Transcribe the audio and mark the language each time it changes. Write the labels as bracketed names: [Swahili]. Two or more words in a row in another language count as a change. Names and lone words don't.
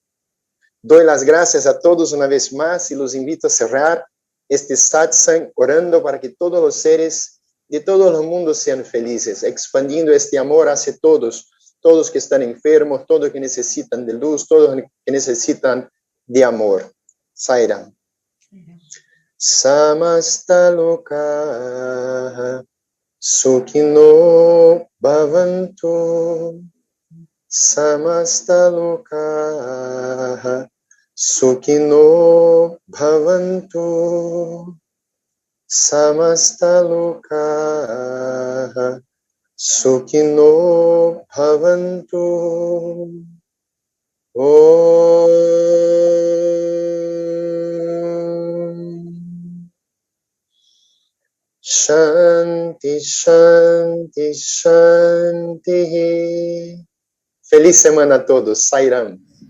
[Spanish] Doy las gracias a todos una vez más y los invito a cerrar este satsang orando para que todos los seres de todos los mundos sean felices, expandiendo este amor hacia todos, todos que están enfermos, todos que necesitan de luz, todos que necesitan de amor. Sairam. [Sanskrit] Samasta loka sukhino bhavantu. Samasta loka sukhino bhavantu. Samasta loka sukhino bhavantu. Om Shanti, Shanti, Shanti. [Spanish] Feliz semana a todos. Sairam.